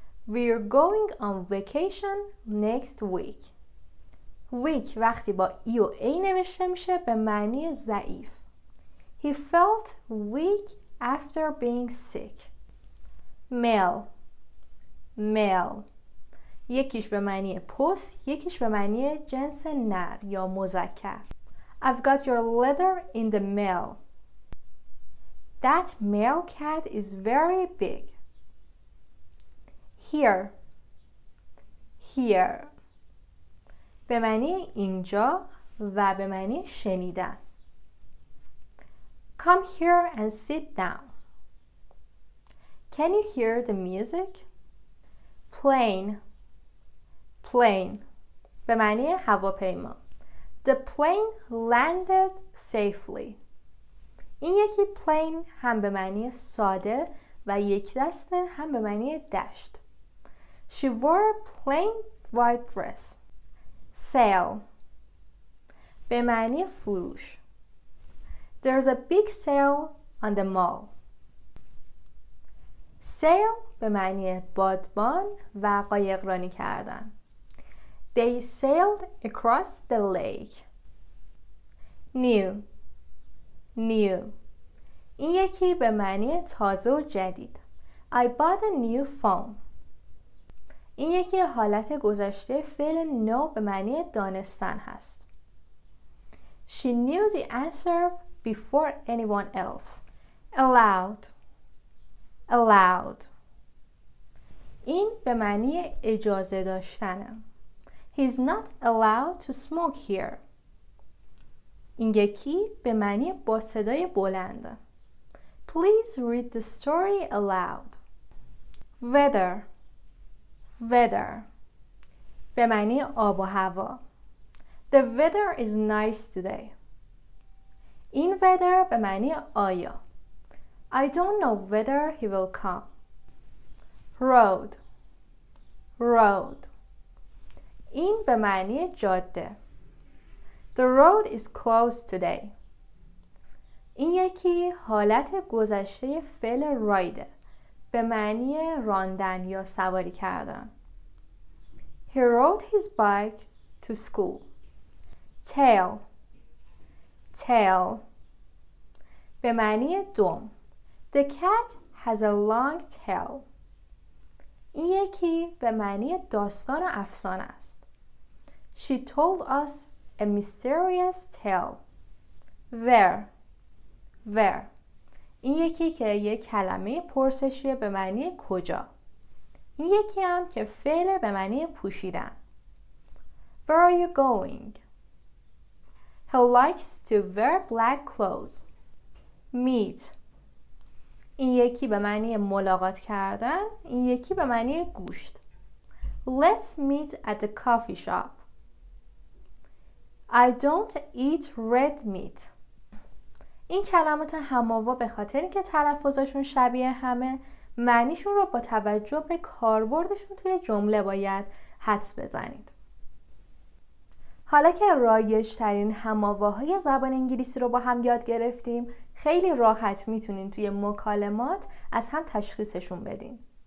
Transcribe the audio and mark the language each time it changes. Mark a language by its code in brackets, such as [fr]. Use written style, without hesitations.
[en] We're going on vacation next week. [fa] week وقتی با ای و ای نوشته میشه به معنی ضعیف. [en] He felt weak after being sick. [fa] male یکیش به معنی پست، یکیش به معنی جنس نر یا مذکر. [en] I've got your letter in the mail. That male cat is very big. [fa] Here به معنی اینجا و به معنی شنیدن. [en] Come here and sit down. Can you hear the music? [fa] Plane به معنی هواپیما. [en] The plane landed safely. [fa] این یکی plane هم به معنی ساده و یک دسته هم به معنی دشت. [en] She wore a plain white dress. [fa] Sale به معنی فروش. [en] There's a big sale on the mall. [fa] Sail به معنی بادبان و قایقرانی کردن. [en] They sailed across the lake. [fa] New این یکی به معنی تازه و جدید. [en] I bought a new phone. [fa] این یکی حالت گذشته فعل know به معنی دانستن هست. [en] She knew the answer before anyone else. [fa] Allowed این به معنی اجازه داشتنه. [en] He's not allowed to smoke here. [fa] این یکی به معنی با صدای بلند. [en] Please read the story aloud. [fa] Weather به معنی آب و هوا. [en] The weather is nice today. [fa] این weather به معنی آیا. [en] I don't know whether he will come. [fa] Road این به معنی جاده. [en] The road is closed today. [fa] این یکی حالت گذشته فعل رایده به معنی راندن یا سواری کردن. [en] He rode his bike to school. [fa] Tail به معنی دم. [en] The cat has a long tail. [fa] این یکی به معنی داستان و افسانه است. [en] She told us a mysterious tale. [fa] Where این یکی که یک کلمه پرسشیه به معنی کجا. این یکی هم که فعل به معنی پوشیدن. [en] Where are you going? He likes to wear black clothes. [fa] Meet این یکی به معنی ملاقات کردن، این یکی به معنی گوشت. [en] Let's meet at the coffee shop. I don't eat red meat. [fa] این کلمات هم‌آوا به خاطر اینکه تلفظشون شبیه همه، معنیشون رو با توجه به کاربردشون توی جمله باید حدس بزنید. حالا که رایج‌ترین هم‌آواهای زبان انگلیسی رو با هم یاد گرفتیم، خیلی راحت میتونین توی مکالمات از هم تشخیصشون بدین.